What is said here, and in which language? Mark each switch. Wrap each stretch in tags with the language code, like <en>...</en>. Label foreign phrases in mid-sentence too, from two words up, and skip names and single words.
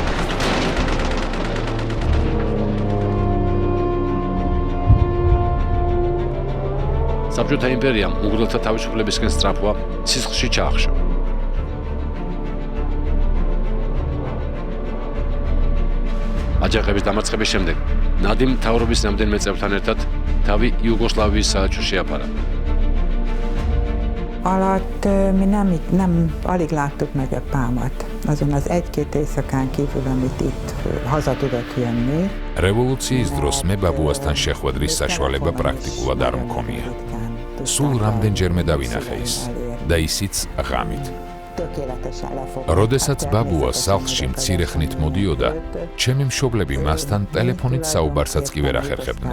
<ka>საბჭოთა იმპერიამ უნგრელთა თავისუფლებისკენ სწრაფვა სისხლში ჩაახშო. აჯანყების დამარცხების შემდეგ ნადიმ მთავრობის რამდენიმე წევრთან ერთად თავი იუგოსლავიის საელჩოს შეაფარა.</ka> <hu>Alatt mi nem alig láttuk nagyapámat. Azon az egy-két éjszakán kívül, amit itt haza tudott jönni.</hu> <ka>რევოლუციის დროს მე ბაბუასთან შეხვედრის საშუალება პრაქტიკულად არ მქონია. სულ რამდენჯერმე დავინახე ის და ისიც ღამით. როდესაც ბაბუა სახლში მცირე ხნით მოდიოდა, ჩემი მშობლები მასთან ტელეფონით საუბარსაც კი ვერ ახერხებდნენ.</ka>